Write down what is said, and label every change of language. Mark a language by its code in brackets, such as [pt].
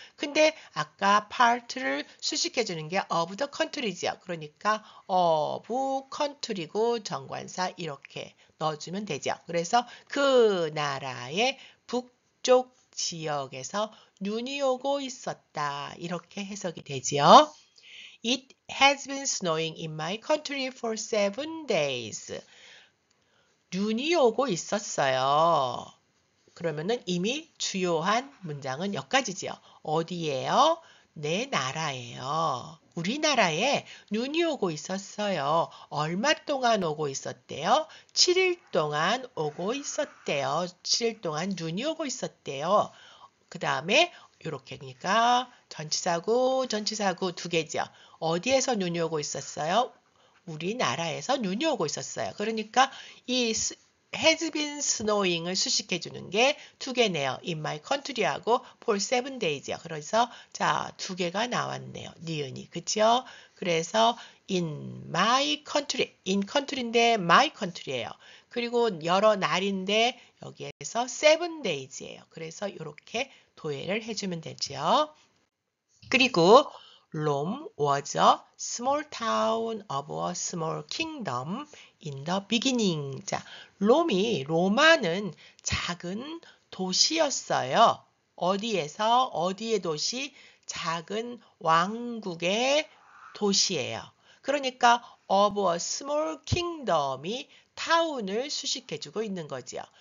[ko] 근데 아까 part를 수식해주는 게 [en] of the country [ko] 죠. 그러니까 [en] of country [ko] 고 정관사 이렇게 넣어주면 되죠. 그래서 그 나라의 북쪽 지역에서 눈이 오고 있었다. 이렇게 해석이 되지요. [en] It has been snowing in my country for 7 days. [ko] 눈이 오고 있었어요. 그러면은 이미 주요한 문장은 여기까지지요. 어디예요? 내 나라예요. 우리나라에 눈이 오고 있었어요. 얼마 동안 오고 있었대요? 7일 동안 오고 있었대요. 7일 동안 눈이 오고 있었대요. 그 다음에 이렇게 그러니까 전치사구 두 개죠. 어디에서 눈이 오고 있었어요? 우리나라에서 눈이 오고 있었어요. 그러니까 이 [en] has been snowing [ko] 을 수식해 주는 게 두 개네요. [en] in my country하고 for 7 days요. [ko] 그래서 자, 두 개가 나왔네요. 니은이. 그쵸? 그래서 [en] in my country, in country [ko] 인데 [en] my country [ko] 예요. 그리고 여러 날인데 여기에서 7 days예요. 그래서 이렇게 도해를 해주면 되죠. [en] 그리고 Rome was a small town of a small kingdom in the beginning. [ko] 자, 로마는 작은 도시였어요. 어디에서? 어디의 도시? 작은 왕국의 도시예요. 그러니까 [en] of a small kingdom [ko] 이 타운을 수식해주고 있는 거죠.